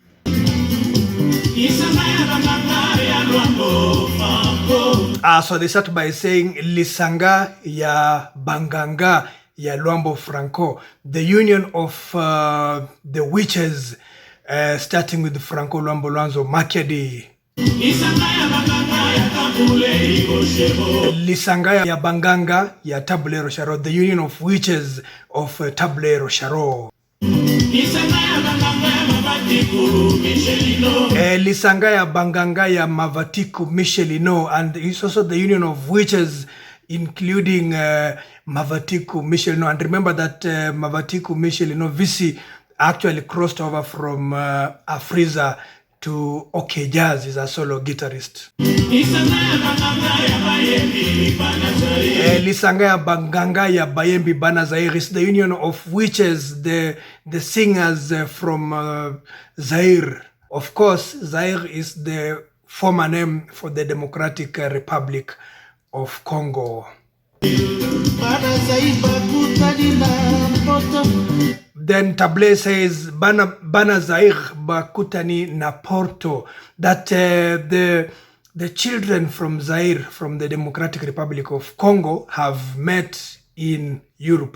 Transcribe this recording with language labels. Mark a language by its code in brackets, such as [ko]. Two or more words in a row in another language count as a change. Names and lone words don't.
[en] So they start by saying [ln] Lisanga ya Banganga ya [en] Luambo Franco, the union of the witches, starting with Franco, Luambo, Makiadi. [ln] Lisanga ya Banganga ya Tabuley, Rochereou, [en] the union of witches of Tabuley, Rochereou. [ln] Lisanga ya Banganga ya Mavatiku, Michelino, [en] and it's also the union of witches including Mavatiku, Michelino. And remember that Mavatiku, Michelino, Visi actually crossed over from Afriza to OK Jazz. Is a solo guitarist. [ln] Lisanga ya Banganga ya Bayembi Bana Zaire [en] is the union of witches, the singers from Zaire. Of course, Zaire is the former name for the Democratic Republic of Congo. Then Tabuley says [ln] Bana Zaire Bakutani na Porto, [en] that the children from Zaire, from the Democratic Republic of Congo, have met in Europe.